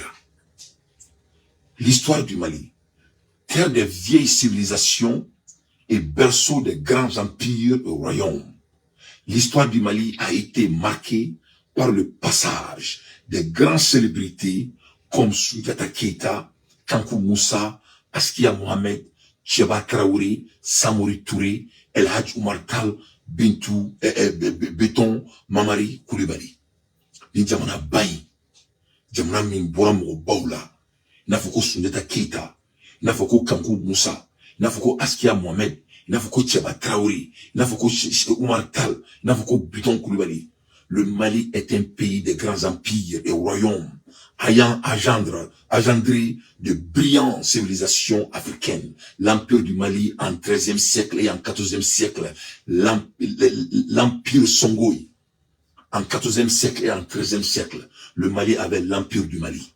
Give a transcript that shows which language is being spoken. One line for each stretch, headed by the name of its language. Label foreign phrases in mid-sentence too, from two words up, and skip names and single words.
French: L'histoire du Mali, terre des vieilles civilisations et berceau des grands empires et royaumes. L'histoire du Mali a été marquée par le passage des grandes célébrités comme Soundiata Keita, Kankou Moussa, Askia Mohamed, Cheba Traoré, Samori Touré, El Hadj Oumar Tall, Bintou, Béton, Mamari Koulibaly.
Bambara: Ni jamana bayi, jamana min bora mo baula, n'a foko Soundiata Keita, n'a foko Kankou Moussa, n'a foko Askia Mohamed, n'a foko Cheba Traoré, n'a foko Oumar Tall, n'a foko Béton Koulibaly.
French: Le Mali est un pays de grands empires et royaumes, ayant engendré de brillantes civilisations africaines. L'empire du Mali en XIIIe siècle et en XIVe siècle, l'empire Songhai, en XIVe siècle et en XIIIe siècle, le Mali avait l'empire du Mali.